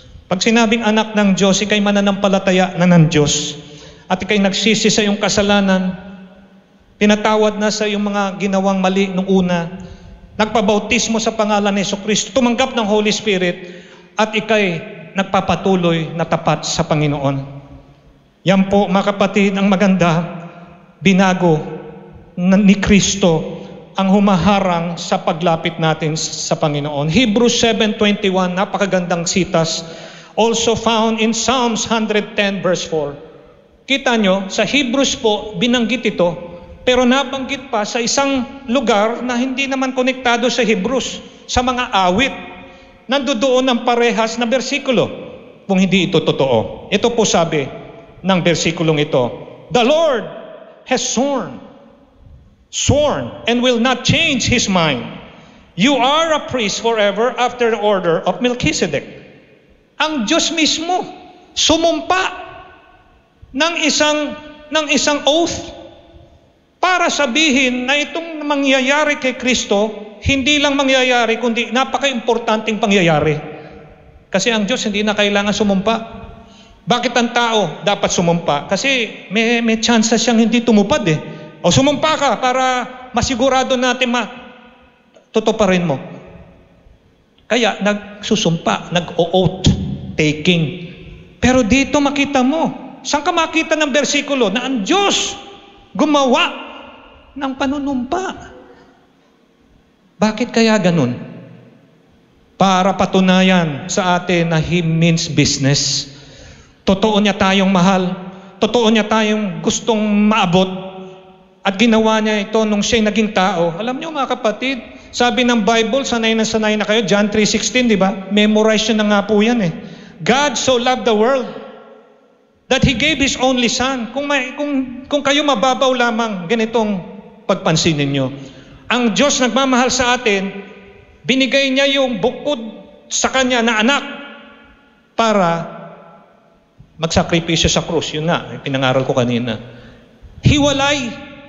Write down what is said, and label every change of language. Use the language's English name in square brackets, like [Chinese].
[Filipino] Pag sinabing anak ng Diyos, ikay mananampalataya na ng Diyos at ikay nagsisi sa iyong kasalanan, pinatawad na sa iyong mga ginawang mali nung una, nagpabautismo sa pangalan ni Jesucristo, tumanggap ng Holy Spirit, at ikay nagpapatuloy na tapat sa Panginoon. Yan po, mga kapatid, ang maganda, binago ni Kristo ang humaharang sa paglapit natin sa Panginoon. [English] Hebrews 7:21, [Filipino] napakagandang sitas, [English] also found in Psalms 110 verse 4. [Filipino] Kita nyo, sa Hebrews po, binanggit ito, pero nabanggit pa sa isang lugar na hindi naman konektado sa Hebrews, sa mga awit. Nandoon ang parehas na bersikulo. kung hindi ito totoo. Ito po sabi ng bersikulong ito, [English] "The Lord has sworn and will not change His mind. You are a priest forever after the order of Melchizedek." [Filipino] Ang Diyos mismo sumumpa ng isang oath para sabihin na itong mangyayari kay Kristo, hindi lang mangyayari, kundi napaka-importanting pangyayari. Kasi ang Diyos hindi na kailangan sumumpa. Bakit ang tao dapat sumumpa? Kasi may chance siyang hindi tumupad eh. O sumumpa ka para masigurado natin tutuparin mo. Kaya nagsusumpa, nag-o-oath taking. Pero dito makita mo, saan ka makita ng bersikulo na ang Diyos gumawa ng panunumpa? Bakit kaya ganun? Para patunayan sa atin na [English] He means business. [Filipino] Totoo niya tayong mahal. Totoo niya tayong gustong maabot. At ginawa niya ito nung siya'y naging tao. Alam niyo mga kapatid, sabi ng Bible, sanay na kayo, John 3:16, di ba? Memorize nyo na nga po yan eh. [English] God so loved the world that He gave His only Son. [Filipino] Kung kayo mababaw lamang, ganitong pagpansinin nyo. Ang Diyos nagmamahal sa atin, binigay niya yung bukod sa Kanya na anak para magsakripisyo sa krus. Yun nga, pinangaral ko kanina. Hiwalay.